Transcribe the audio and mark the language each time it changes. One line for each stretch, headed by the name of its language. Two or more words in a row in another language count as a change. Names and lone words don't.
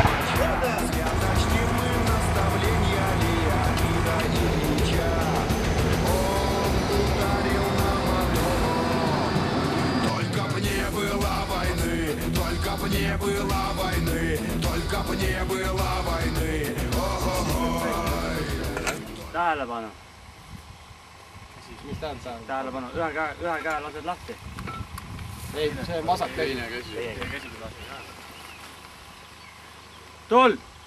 Russian: Свято чтим мы наставления Леонида Ильича. Он ударил нам одно. Только б не было войны, только б не было войны, только б не было войны.
Estonian: Tähelepanu. Tähelepanu, ühe käe lased lahti. Ei, see masak teine käsi. Tuld!